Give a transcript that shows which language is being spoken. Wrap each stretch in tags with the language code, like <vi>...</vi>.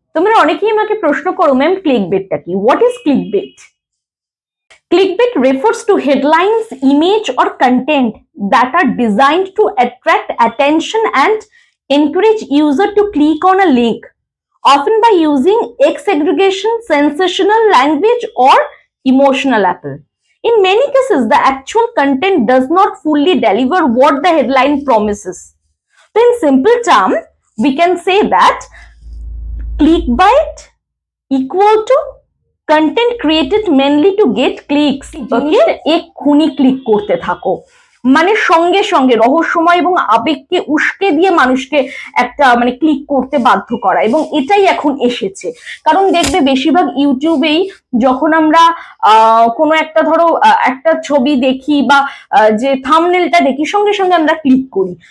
<bn>তোমরা অনেকেই আমাকে প্রশ্ন করো, ম্যাম ক্লিকবেটটা কি?</bn> <en>What is clickbait? Clickbait refers to headlines, image, or content that are designed to attract attention and encourage user to click on a link, often by using exaggeration, sensational language, or emotional appeal. In many cases, the actual content does not fully deliver what the headline promises. So, in simple terms, we can say that clickbait equal to content created mainly to get clicks.</en> <bn>এক্ষুনি click করতে থাকো, মানে সঙ্গে সঙ্গে রহস্যময় এবং আবেগকে উস্কে দিয়ে মানুষকে একটা মানে ক্লিক করতে বাধ্য করা, এবং এটাই এখন এসেছে। কারণ দেখবে বেশিরভাগ ইউটিউবেই যখন আমরা কোনো একটা ধরো একটা ছবি দেখি বা যে থাম্বনেলটা দেখি, সঙ্গে সঙ্গে আমরা ক্লিক করি।</bn>